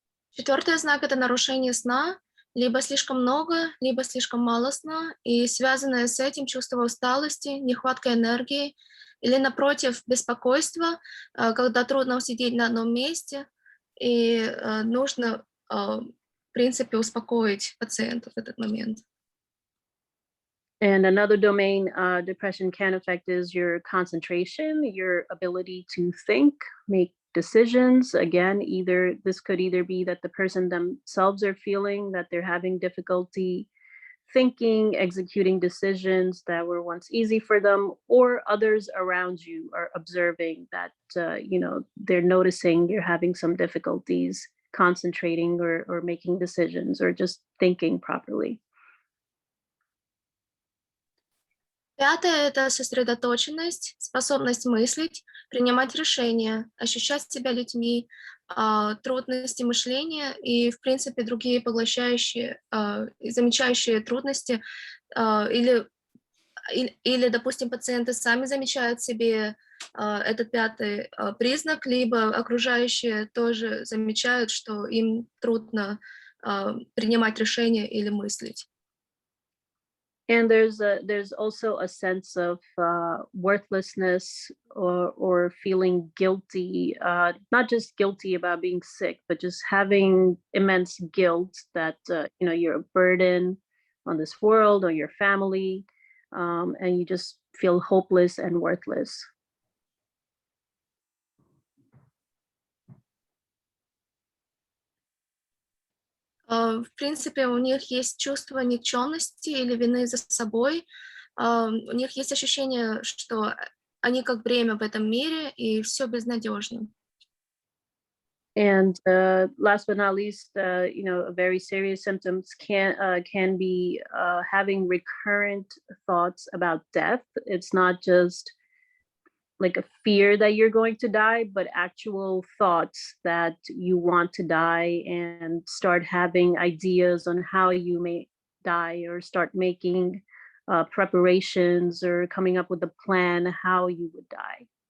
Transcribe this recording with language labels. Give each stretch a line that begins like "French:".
Russian: Четвертый знак — это нарушение сна, либо слишком много, либо слишком мало сна, и связанное с этим чувство усталости, нехватка энергии, или, напротив, беспокойство, когда трудно усидеть на одном месте, и нужно, в принципе, успокоить пациента в этот момент.
English: And another domain depression can affect is your concentration, your ability to think, make decisions. Again, this could either be that the person themselves are feeling that they're having difficulty thinking, executing decisions that were once easy for them, or others around you are observing that, they're noticing you're having some difficulties concentrating or making decisions or just thinking properly.
Russian: Пятое — это сосредоточенность, способность мыслить, принимать решения, ощущать себя людьми, трудности мышления и, в принципе, другие поглощающие, замечающие трудности. Или, допустим, пациенты сами замечают в себе этот пятый признак, либо окружающие тоже замечают, что им трудно принимать решения или мыслить.
English: And there's also a sense of worthlessness or feeling guilty, not just guilty about being sick, but just having immense guilt that you're a burden on this world or your family, and you just feel hopeless and worthless.
Russian: В принципе, у них есть чувство никчемности или вины за собой. У них есть ощущение, что они как бремя в этом мире, и все безнадежно.
English: And last but not least, very serious symptoms can be having recurrent thoughts about death. It's not just like a fear that you're going to die, but actual thoughts that you want to die and start having ideas on how you may die, or start making preparations or coming up with a plan how you would die.